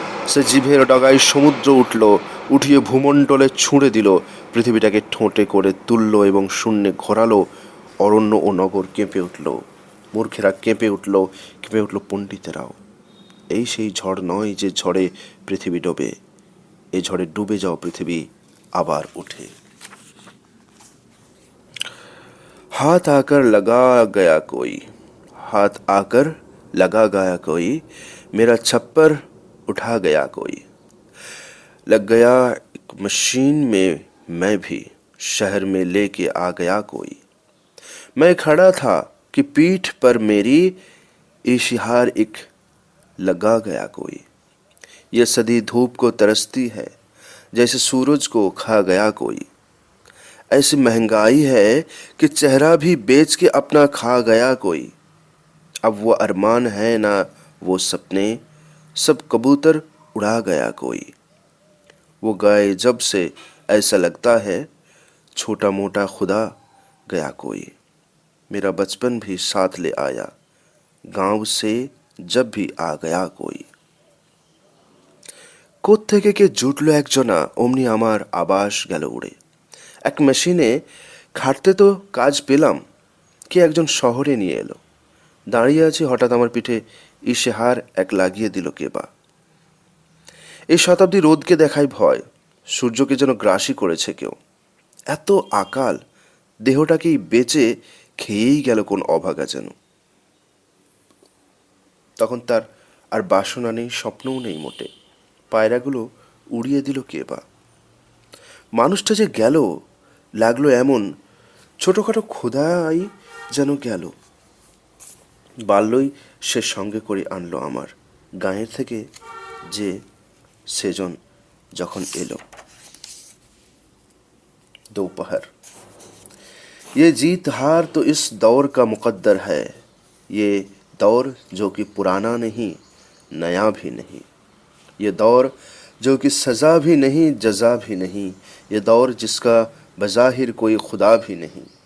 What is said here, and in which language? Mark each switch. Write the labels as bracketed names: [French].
[Bangla] সে জিভের ডগায় সমুদ্র উঠল, উঠিয়ে ভূমণ্ডলে ছুঁড়ে দিল, পৃথিবীটাকে ঠোঁটে করে তুলল এবং শূন্যে ঘোরালো। অরণ্য ও নগর কেঁপে উঠল, মূর্খেরা কেঁপে উঠল, কেঁপে উঠল পণ্ডিতেরাও। এই সেই ঝড় নয় যে ঝড়ে পৃথিবী ডোবে, এই ঝড়ে ডুবে যাওয়া পৃথিবী আবার ওঠে। [Hindi] हाथ आकर लगा गया कोई, हाथ आकर लगा गया कोई, मेरा छप्पर उठा गया कोई। लग गया एक मशीन में मैं भी, शहर में लेके आ गया कोई। मैं खड़ा था कि पीठ पर मेरी इश्तिहार एक लगा गया कोई। ये सदी धूप को तरसती है, जैसे सूरज को खा गया कोई। ऐसी महंगाई है कि चेहरा भी बेच के अपना खा गया कोई। अब वो अरमान है ना वो सपने, सब कबूतर उड़ा गया कोई। वो गए जब से ऐसा लगता है, छोटा मोटा खुदा गया कोई। मेरा बचपन भी साथ ले आया, गांव से जब भी आ गया कोई। [Bangla] কোত্থেকে কে জুটলো একজনা, অমনি আমার আবাস গেল উড়ে। এক মেশিনে খাটতে তো কাজ পেলাম, কে একজন শহরে নিয়ে এলো। দাঁড়িয়ে আছি, হঠাৎ আমার পিঠে ইশতেহার এক লাগিয়ে দিল কে বা। এই শতাব্দী রোদকে দেখায় ভয়, সূর্যকে যেন গ্রাসী করেছে কেউ। এত আকাল, দেহটাকেই বেচে খেয়েই গেল কোন অভাগা যেন। তখন তার আর বাসনা নেই, স্বপ্নও নেই মোটে। পায়রাগুলো উড়িয়ে দিল কে বা। মানুষটা যে গেল, লাগলো এমন ছোটোখাটো খোদাই যেন গেল। বাল্যই সে সঙ্গে করে আনলো আমার, গাঁয়ের থেকে যে সেজন যখন এলো। [Hindi] दोपहर। ये जीत हार तो इस दौर का मुकद्दर है, ये दौर जो कि पुराना नहीं नया भी नहीं, ये दौर जो कि सज़ा भी नहीं जज़ा भी नहीं, ये दौर जिसका बज़ाहिर कोई खुदा भी नहीं।